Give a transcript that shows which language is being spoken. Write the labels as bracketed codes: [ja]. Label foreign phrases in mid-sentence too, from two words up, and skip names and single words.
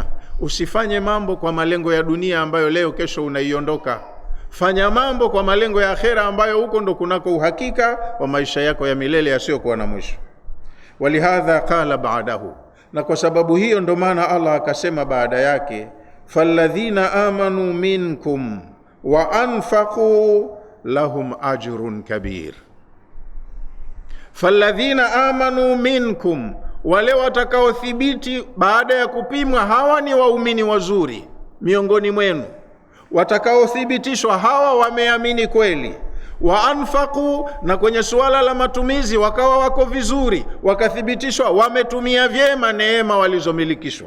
[sw] Usifanye mambo kwa malengo ya dunia ambayo leo kesho unaiondoka. Fanya mambo kwa malengo ya akhera ambayo huko ndo kunako uhakika wa maisha yako ya milele yasiyokuwa na mwisho. [ar] ولهذا قال بعده, [sw] na kwa sababu hiyo ndo maana Allah akasema baada yake, [ar] فالذين آمنوا منكم وأنفقوا لهم أجر كبير. فالذين آمنوا منكم, [sw] wale watakaothibiti baada ya kupimwa hawa ni waumini wazuri miongoni mwenu, watakaothibitishwa hawa wameamini kweli. [ar] وأنفقوا, [sw] na kwenye suala la matumizi wakawa wako vizuri, wakathibitishwa wametumia vyema neema walizomilikishwa.